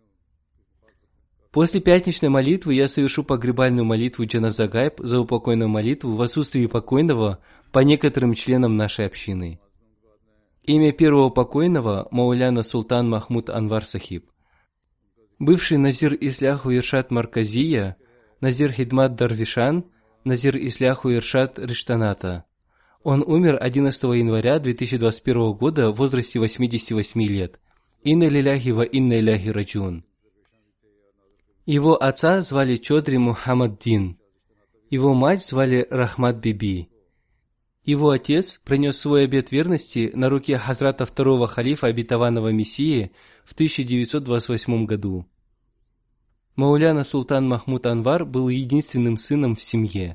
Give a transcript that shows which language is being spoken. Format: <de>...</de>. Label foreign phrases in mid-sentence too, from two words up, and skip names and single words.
<ru>После пятничной молитвы я совершу погребальную молитву Джаназа Гайб за упокойную молитву в отсутствии покойного по некоторым членам нашей общины. Имя первого покойного – Мауляна Султан Махмуд Анвар Сахиб. Бывший Назир Исляху Иршад Марказия, Назир Хидмат Дарвишан, Назир Исляху Иршад Риштаната. Он умер 11 января 2021 года в возрасте 88 лет.</ru> <ar>إنا لله وإنا إليه راجعون.</ar> <ru>Его отца звали Чодри Мухаммад Дин. Его мать звали Рахмат Биби. Его отец принес свой обет верности на руке Хазрата второго халифа обетованного Мессии в 1928 году. Мауляна Султан Махмуд Анвар был единственным сыном в семье.</ru>